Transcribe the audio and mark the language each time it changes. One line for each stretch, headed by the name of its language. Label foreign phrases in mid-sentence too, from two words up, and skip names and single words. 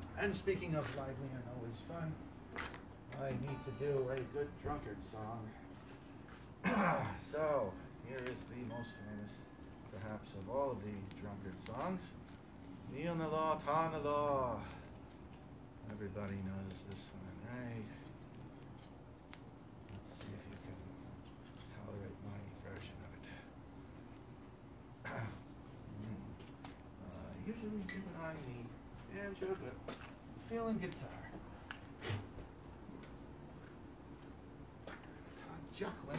English: And speaking of lively and always fun, I need to do a good drunkard song. So, here is the most famous, perhaps, of all of the drunkard songs.
Irish: Níl na lá, tá na lá.
English: Everybody knows this one, right? Let's see if you can tolerate my version of it. Usually keep an eye on me. Yeah, you're good. Feeling guitar. Tá Jacqueline.